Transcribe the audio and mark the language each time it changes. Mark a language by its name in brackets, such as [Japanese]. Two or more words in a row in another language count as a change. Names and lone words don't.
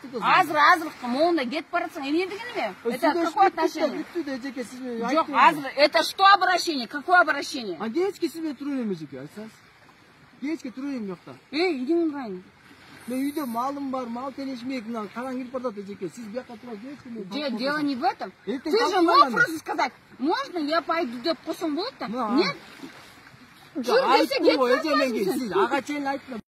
[Kyrgyz] Азыр моунда кетип баратсаң, эмне деген эме? [Russian] Это какое отношение? [Kyrgyz] Бүттү эжеке, сиз менен айтып. Жок, азыр [Russian] это что обращение? Какое обращение? [Kyrgyz] Кечке сиз менен туруп элем эжеке, айтсаңыз. Кечке туруп элем жокта. Үйдүн ырайын. Мен үйдө малым бар, мал телешмек, мына караң кирип барат эжеке. Сиз бияка туруп кечке. [Russian] Дело не в этом. Ты же мог просто сказать, можно я пойду [Kyrgyz] деп койсоң болот да? [Russian] Нет? [Kyrgyz] Жүр десе кетип барасың. Сиз ага чейин айтты.